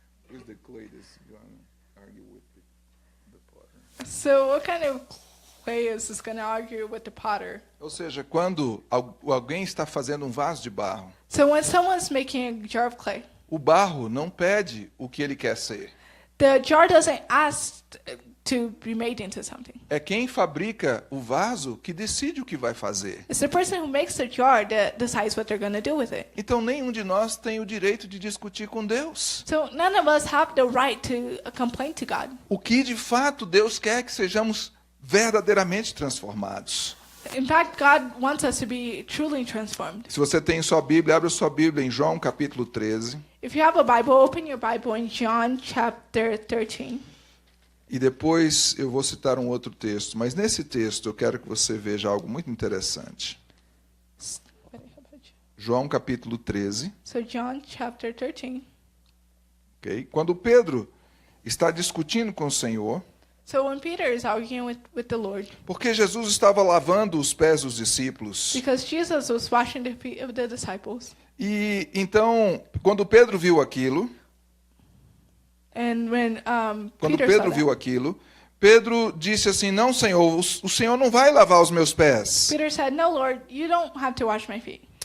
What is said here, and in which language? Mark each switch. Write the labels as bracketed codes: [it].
[en] Who's the clay that's going to argue with the potter? so what kind of clay is this gonna argue with the potter? [pt] Ou seja, quando alguém está fazendo um vaso de barro, [en] So when someone's making a jar of clay, [pt] o barro não pede o que ele quer ser. [en] the jar doesn't ask to be made into something. [pt] É quem fabrica o vaso que decide o que vai fazer. [en] It's the person who makes the jar that decides what they're gonna do with it. [pt] Então nenhum de nós tem o direito de discutir com Deus. [en] So none of us have the right to complain to God. [pt] O que de fato Deus quer que sejamos verdadeiramente transformados. [en] In fact, God wants us to be truly transformed. [pt] Se você tem sua Bíblia, abra sua Bíblia em João capítulo 13. [en] If you have a Bible, open your Bible in John chapter 13. [pt] E depois eu vou citar um outro texto. Mas nesse texto eu quero que você veja algo muito interessante. João capítulo 13. [en] So John chapter 13. Okay? [pt] Quando Pedro está discutindo com o Senhor, [en] So when Peter is arguing with the Lord, [pt] porque Jesus estava lavando os pés dos discípulos. [en] because Jesus was washing the feet of the disciples, [pt] E então, quando Pedro viu aquilo, [en] and when [pt] quando [en] Peter [pt] Pedro [en] saw [pt] viu [en] that, [pt] Aquilo, Pedro disse assim, não, Senhor, o Senhor não vai lavar os meus pés. [en] Peter said, "No, Lord, you don't have to wash my feet."